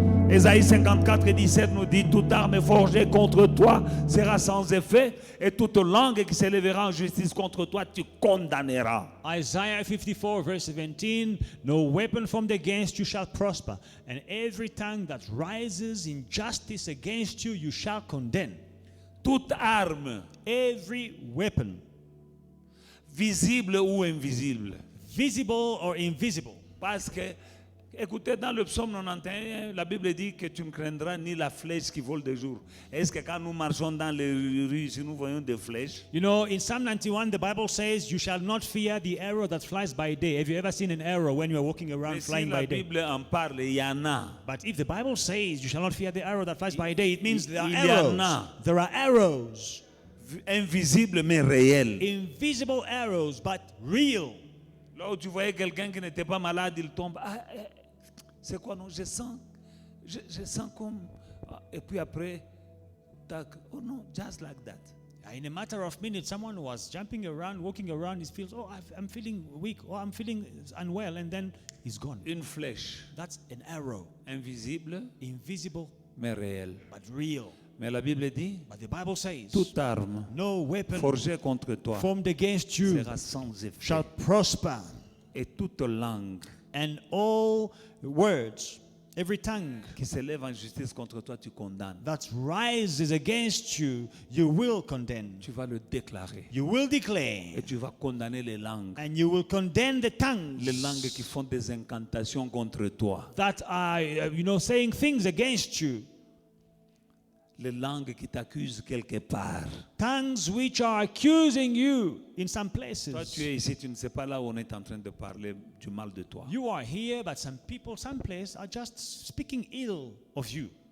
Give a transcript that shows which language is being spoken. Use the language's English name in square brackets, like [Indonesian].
[French] Ésaïe 54, 17 nous dit, toute arme forgée contre toi sera sans effet, et toute langue qui s'élèvera en justice contre toi, tu condamneras. [English] Isaiah 54, verse 17, no weapon formed against you shall prosper, and every tongue that rises in justice against you, you shall condemn. [French] Toute arme, [English] Every weapon, [French] visible ou invisible. [English] visible or invisible. [French] Parce que, écoutez, dans le psaume 91, la Bible dit que tu ne craindras ni la flèche qui vole de jour. Est-ce que quand nous marchons dans les rues, si nous voyons des flèches, [English] You know, in Psalm 91, the Bible says, you shall not fear the arrow that flies by day. Have you ever seen an arrow when you are walking around [French] mais si [English] flying [French] la [English] by day? [French] Bible en parle, il y en a. [English] But if the Bible says you shall not fear the arrow that flies by day, it means there are [French] Il y en [English] arrows. [French] a. [English] There are arrows. [French] Invisible mais réel. [English] Invisible arrows, but real. [French] Là où tu voyais quelqu'un qui n'était pas malade, il tombe. Ah, c'est quoi non? Je sens comme. Et puis après, tac. Oh non, [English] just like that. In a matter of minutes, someone was jumping around, walking around. He feels, oh, I'm feeling weak, or I'm feeling unwell, and then he's gone. [French] Une flèche. [English] That's an arrow. [French] Invisible [English] Invisible, [French] mais réel. [English] but real. [French] Mais la Bible dit, [English] But the Bible says, [French] toute arme [English] no weapon [French] forgée contre toi [English] formed against you [French] sera sans effet. [English] shall prosper, [French] Et toute langue [English] and all words, every tongue [French] qui s'élève en justice contre toi, tu condamnes. [English] that rises against you, you will condemn. [French] Tu vas le déclarer. [English] You will declare, [French] Et tu vas condamner les langues. [English] and you will condemn the tongues [French] Les langues qui font des incantations contre toi. [English] that are, saying things against you. [French] Les langues qui t'accusent quelque part. [English] Tongues which are accusing you in some places. [French] Toi, tu es ici, tu ne sais pas là où on est en train de parler du mal de toi. [English] You are here, but some people, some places are just speaking ill of you.